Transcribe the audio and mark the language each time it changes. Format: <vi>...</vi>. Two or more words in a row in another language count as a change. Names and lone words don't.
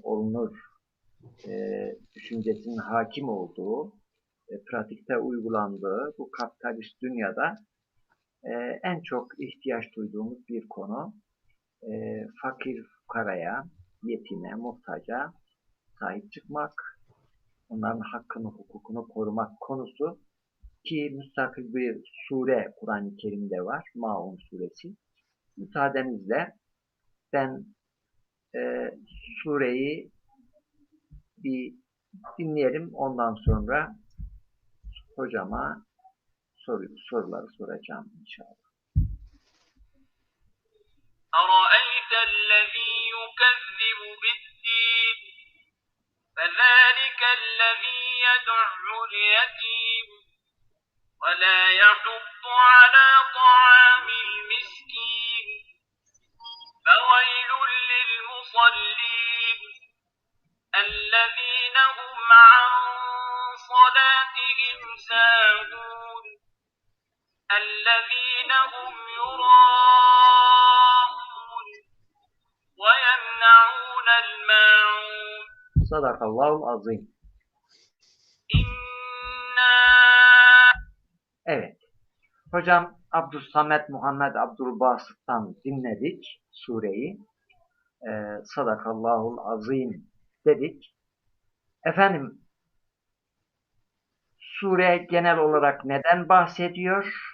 <tr>olunur düşüncesinin hakim olduğu, pratikte uygulandığı bu kapitalist dünyada en çok ihtiyaç duyduğumuz bir konu fakir fukaraya, yetime, muhtaca sahip çıkmak, onların hakkını, hukukunu korumak konusu ki müstakil bir sure Kur'an-ı Kerim'de var, Maun suresi. Müsaadenizle ben sureyi bir dinleyelim, ondan sonra hocama soruları soracağım inşallah.</tr> <ar>أَرَأَيْتَ الَّذِي يُكَذِّبُ بِالدِّينِ فَذَلِكَ الَّذِي يَدُعُّ الْيَتِيمَ وَلَا يَحُضُّ عَلَى طَعَامِ الْمِسْكِينِ فَوَيْلٌ لِلْمُصَلِّينَ الَّذِينَ هُمْ عَنْ صَلَاتِهِمْ سَاهُونَ الَّذِينَ هُمْ يُرَاءُونَ وَيَمْنَعُونَ الْمَاعُونَ صدق الله العظيم.</ar> <tr>Evet. Hocam Abdülsamet Muhammed Abdülbasıt'tan dinledik sureyi.</tr> <ar>صدق الله العظيم</ar> <tr>dedik. Efendim, sure genel olarak neden bahsediyor?</tr>